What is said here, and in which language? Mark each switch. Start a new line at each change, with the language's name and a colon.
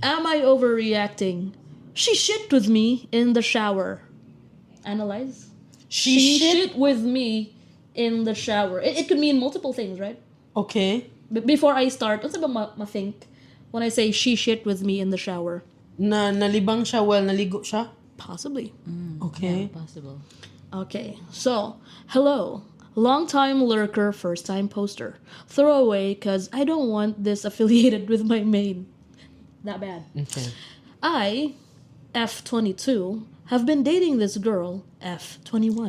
English: Am I overreacting? She shit with me in the shower. Analyze. She shit with me in the shower. It could mean multiple things, right? Okay. But before I start, what's about ma-think when I say she shit with me in the shower?
Cebuano: Nalibang siya
English: while
Cebuano: naligo siya?
English: Possibly. Okay. Possible. Okay, so, hello. Long-time lurker, first-time poster. Throwaway, because I don't want this affiliated with my main. That bad. Okay. I, F22, have been dating this girl, F21.